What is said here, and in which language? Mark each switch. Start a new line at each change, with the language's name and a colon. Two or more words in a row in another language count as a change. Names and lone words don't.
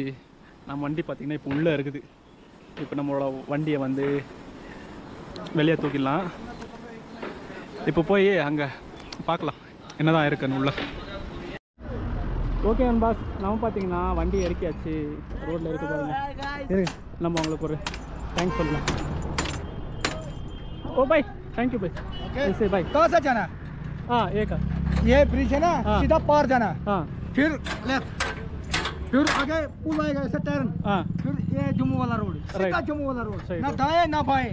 Tamil: நம்ம வண்டி பார்த்திங்கன்னா இப்போ உள்ளே இருக்குது. இப்போ நம்மளோட வண்டியை வந்து வெளியே தூக்கிடலாம். இப்போ போய் அங்கே பார்க்கலாம் என்னதான் இருக்குன்னு உள்ள. ஓகே நண்பாஸ், நம்ம பார்த்தீங்கன்னா வண்டி இறக்கியாச்சு. ரோட்டில் இருக்கு பாருங்க. இருக்கு, நம்ம உங்களுக்கு ஒரு தேங்க்ஸ் சொல்லலாம்.
Hindi: ओ भाई
English: thank you
Hindi: भाई. ऐसे भाई कहाँ से जाना? हाँ एक ये ब्रिज है ना, हाँ। सीधा पार जाना, हाँ फिर लेफ्ट, फिर आगे पुल आएगा ऐसा टर्न, हाँ फिर ये जम्मू वाला रोड, सीधा Right. जम्मू वाला रोड, सही ना रोड। दाएं ना बाएं,